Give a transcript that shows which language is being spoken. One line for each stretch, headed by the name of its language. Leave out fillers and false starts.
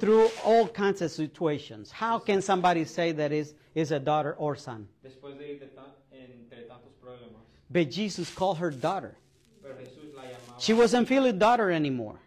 English: through all kinds of situations? How can somebody say that is a daughter or son?
Spanish: Después de ir entre tantos problemas.
English: But Jesus called her daughter.
Spanish: Pero Jesús la llamaba.
English: She wasn't feeling daughter anymore